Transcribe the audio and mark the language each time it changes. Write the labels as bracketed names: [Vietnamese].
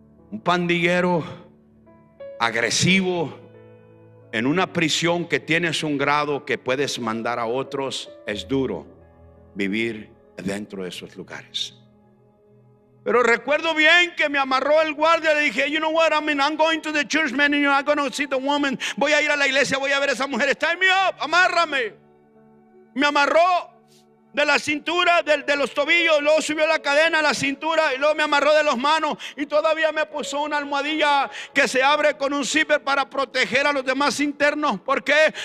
[Spanish] Un pandillero agresivo en una prisión que tienes un grado que puedes mandar a otros. Es duro vivir dentro de esos lugares. Pero recuerdo bien que me amarró el guardia. Le dije, [English] you know what, I'm going to the church, man, and I'm going to see the woman. [Spanish] Voy a ir a la iglesia, voy a ver a esa mujer. [English] Tie me up, [Spanish] amárrame. Me amarró de la cintura, de los tobillos. Luego subió la cadena a la cintura y luego me amarró de las manos. Y todavía me puso una almohadilla que se abre con un zipper para proteger a los demás internos. ¿Por qué?